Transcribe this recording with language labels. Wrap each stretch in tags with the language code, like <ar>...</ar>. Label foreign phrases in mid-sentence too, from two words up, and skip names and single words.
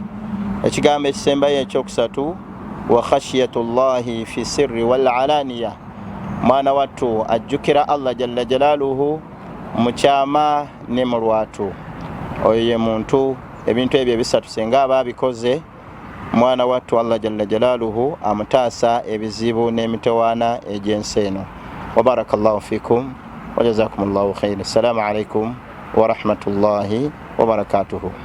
<lg>Ekigambo ekisembayo ekyokusatu</lg> <ar>وخشية الله في السر والعلانية,</ar> <lg>mwana wattu ajjukira</lg> <ar>الله جل جلاله</ar> <lg>mu kyama ne mu lwatu. Oyo ye muntu ebintu ebyo ebisatu singa aba abikoze, mwana wattu</lg> <ar>الله جل جلاله</ar> <lg>amutaasa ebizibu n'emitawaana egy'ensi eno.</lg> <ar>وبارك الله فيكم وجزاكم الله خيرا. السلام عليكم ورحمة الله وبركاته.</ar>